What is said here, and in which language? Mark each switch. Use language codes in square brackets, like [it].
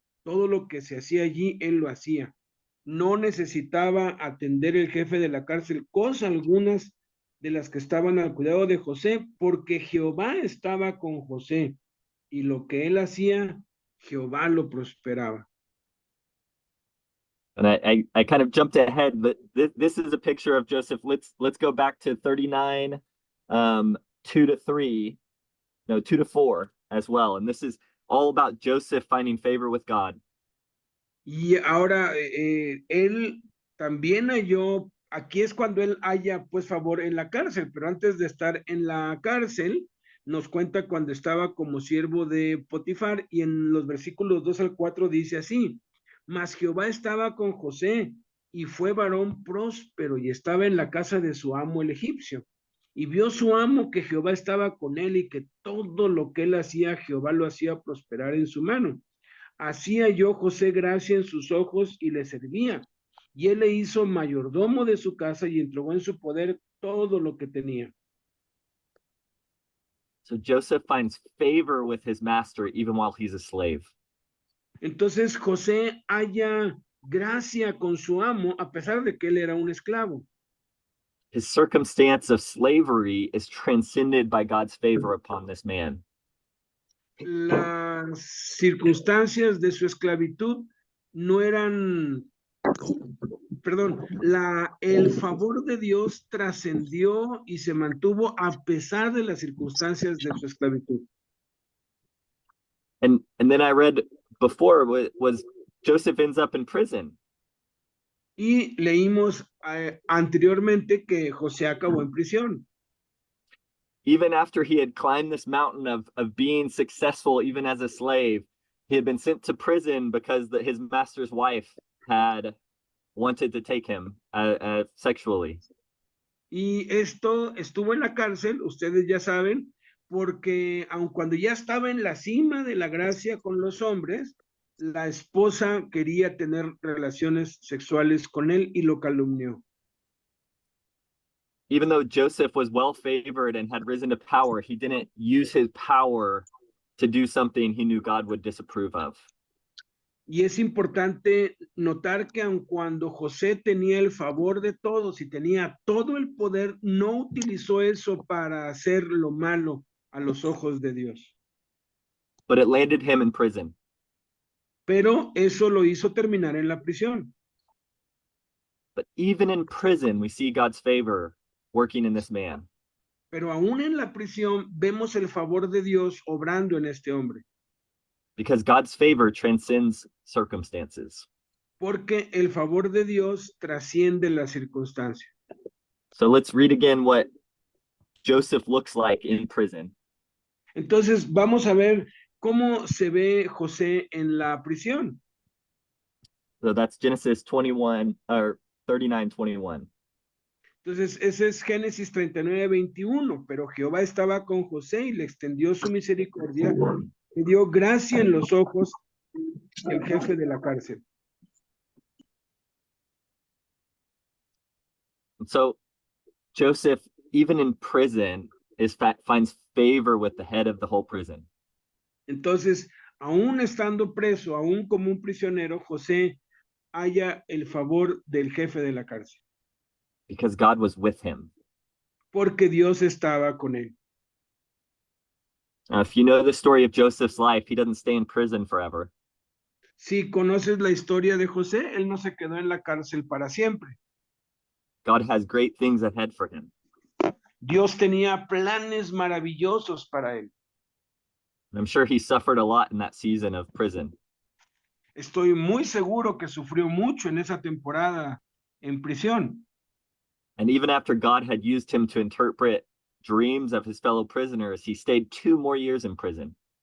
[es] Todo lo que se hacía allí, él lo hacía. No necesitaba atender el jefe de la cárcel cosa algunas de las que estaban al cuidado de José, porque Jehová estaba con José, y lo que él hacía, Jehová lo prosperaba. [en] And I kind of jumped ahead, but this is a picture of Joseph. Let's go back to 39, 2 to 3, no, 2 to 4 as well. And this is all about Joseph finding favor with God. [es] Y ahora él también halló, aquí es cuando él halla pues favor en la cárcel, pero antes de estar en la cárcel, nos cuenta cuando estaba como siervo de Potifar, y en los versículos 2 al 4 dice así: mas Jehová estaba con José, y fue varón próspero, y estaba en la casa de su amo el egipcio. Y vio su amo que Jehová estaba con él, y que todo lo que él hacía, Jehová lo hacía prosperar en su mano. Así halló José gracia en sus ojos y le servía. Y él le hizo mayordomo de su casa y entregó en su poder todo lo que tenía. [en] So Joseph finds favor with his master even while he's a slave. [es] Entonces José halla gracia con su amo a pesar de que él era un esclavo. [en] His circumstance of slavery is transcended by God's favor upon this man. [es] Las circunstancias de su esclavitud no eran, perdón, el favor de Dios trascendió y se mantuvo a pesar de las circunstancias de su esclavitud. [en] And then I read before was Joseph ends up in prison. [es] Y leímos anteriormente que José acabó en prisión. [en] Even after he had climbed this mountain of being successful, even as a slave, he had been sent to prison because his master's wife had wanted to take him sexually. [es] Y esto estuvo en la cárcel, ustedes ya saben, porque aun cuando ya estaba en la cima de la gracia con los hombres, la esposa quería tener relaciones sexuales con él y lo calumnió. [en] Even though Joseph was well favored and had risen to power, he didn't use his power to do something he knew God would disapprove of. [es] Y es importante notar que aun cuando José tenía el favor de todos y tenía todo el poder, no utilizó eso para hacer lo malo a los ojos de Dios. [en] But it landed him in prison. [es] Pero eso lo hizo terminar en la prisión. [en] But even in prison, we see God's favor working in this man. [es] Pero aún en la prisión vemos el favor de Dios obrando en este hombre. [en] Because God's favor transcends circumstances. [es] Porque el favor de Dios trasciende la circunstancia. [en] So let's read again what Joseph looks like in prison. [es] Entonces vamos a ver cómo se ve José en la prisión. [en] So that's Genesis 21 or 39:21. [es] Entonces ese es Génesis 39:21. Pero Jehová estaba con José y le extendió su misericordia, le dio gracia en los ojos del jefe de la cárcel. [en] So Joseph, even in prison, finds favor with the head of the whole prison. [es] Entonces, aún estando preso, aún como un prisionero, José halla el favor del jefe de la cárcel. [en] Because God was with him. [es] Porque Dios estaba con él. [en] If you know the story of Joseph's life, he doesn't stay in prison forever. [es] Si conoces la historia de José, él no se quedó en la cárcel para siempre. [en] God has great things ahead for him. [es] Dios tenía planes maravillosos para él. [en] I'm sure he suffered a lot in that season of prison. [es] Estoy muy seguro que sufrió mucho en esa temporada en prisión. [en] And even after God had used him to interpret dreams of his fellow prisoners, he stayed 2 more years in prison.